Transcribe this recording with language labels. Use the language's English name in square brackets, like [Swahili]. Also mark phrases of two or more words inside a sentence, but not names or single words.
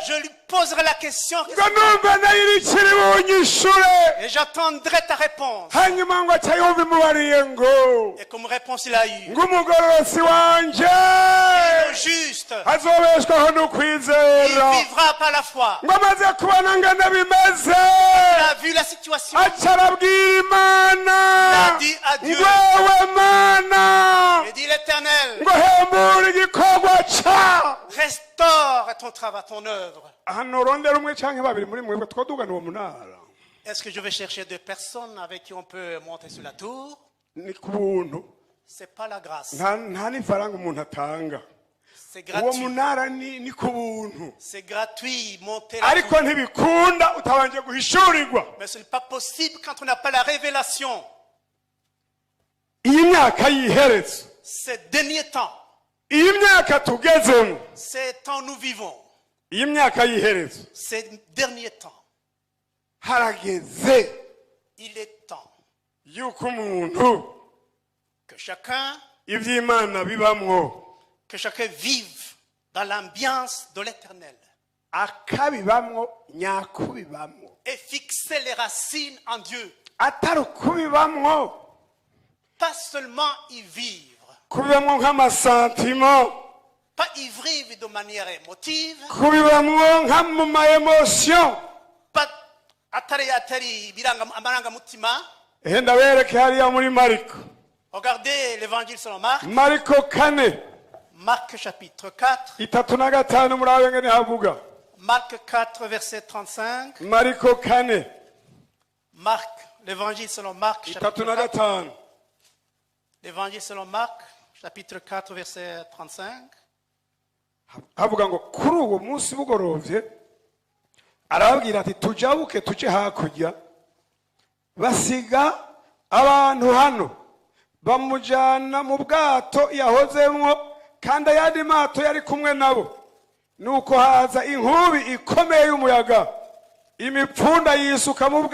[French] Je lui poserai la question [Rundi] ngo numva nayo irikiri bunyishure [French] et j'attendrai ta réponse. [Rundi] hanyuma ngo aca yumva imubariye ngo [French] Et comme réponse, il a eu. [Rundi] ngo umugororosi wanje [French] Le juste, [Rundi] azobeshwaho no [French] il [Rundi] kwizera [French] vivra par la foi. [Rundi] ngo amaze kubona ngana bimeze [French] Il a vu la situation. [Rundi] aca arabwira imana [French] Il a dit à Dieu. [Rundi] ngwewe mana [French] Il dit l'éternel, [Rundi] ngo hembura igikorwa ca [French] reste à ton travail, à ton œuvre. [Rundi] hano rondera umwe canke babiri muri mwebwe twodugana uwo munara [French] Est-ce que je vais chercher 2 personnes avec qui on peut monter sur la tour? [Rundi] ni ku buntu [French] C'est pas la grâce. [Rundi] nta n'ifaranga umuntu atanga [French] C'est [Rundi] uwo [French] gratuit. [Rundi] munara ni ku buntu [French] C'est gratuit, monter la [Rundi] ariko [French] tour. [Rundi] ntibikunda utabanje guhishurirwa [French] Mais ce n'est pas possible quand on n'a pas la révélation. [Rundi] iyi myaka yiheretse [French] Ces derniers temps, [Rundi] iyi myaka tugezemo [French] ces temps nous vivons, [Rundi] iyi myaka yiheretse [French] ces derniers temps, [Rundi] harageze [French] il est temps [Rundi] yuko umuntu [French] que chacun vive dans l'ambiance de l'éternel [Rundi] akabibamwo nyakubibamwo [French] et fixer les racines en Dieu. [Rundi] atari ukubibamwo [French] Pas seulement y vivre, [Rundi] kubibamwo nk'amasantima [French] pas y vivre de manière émotive, [Rundi] kubibamwo nka mu maemosiyo pas atari biranga amarangamutima. ndabereke hariya muri mariko [French] Regardez l'évangile selon Marc, [Rundi] mariko 4 [French] Marc chapitre 4, [Rundi] 35 murabe ngene havuga [French] Marc 4 verset 35, [Rundi] mariko 4 [French] Marc, l'évangile selon Marc chapitre 4, [Rundi] 35 [French] l'évangile selon Marc chapitre 4 verset 35. [Rundi] havuga ngo kuri uwo munsi bugorovye arababwira ati tujabuke tuje hakurya basiga abantu hano bamujana mu bwato yahozemwo kandi ayandi mato yari kumwe nabo nuko haza inkubi ikomeye y'umuyaga imipfunda yisuka mu